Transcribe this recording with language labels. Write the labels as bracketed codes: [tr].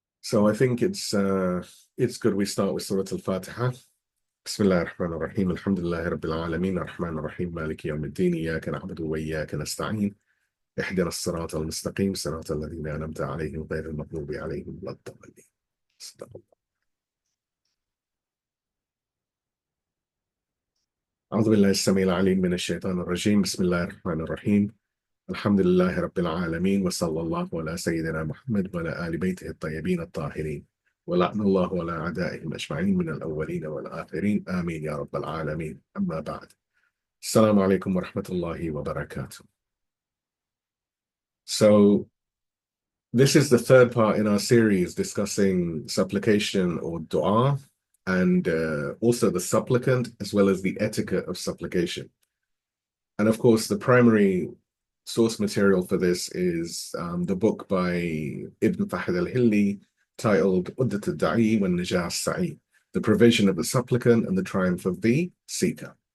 [en] So I think it's good we start with Surah Al-Fatiha. [ar] بسم الله الرحمن الرحيم الحمد لله رب العالمين الرحمن الرحيم مالك يوم الدين إياك نعبد وإياك نستعين اهدنا الصراط المستقيم صراط الذين أنعمت عليهم غير المغضوب عليهم ولا الضالين. صدق الله. أعوذ بالله السميع العليم من الشيطان الرجيم بسم الله الرحمن الرحيم الحمد لله رب العالمين وصلى الله على سيدنا محمد وعلى آل بيته الطيبين الطاهرين ولعن الله على أعدائهم أجمعين من الأولين والآخرين آمين يا رب العالمين أما بعد السلام عليكم ورحمة الله وبركاته. [en] So this is the third part in our series discussing supplication or dua and also the supplicant as well as the etiquette of supplication. And of course the primary source material for this is the book by Ibn Fahd al-Hilli titled Uddat al-Da'i wa Najah al-Sa'i, the provision of the supplicant and the triumph of the seeker.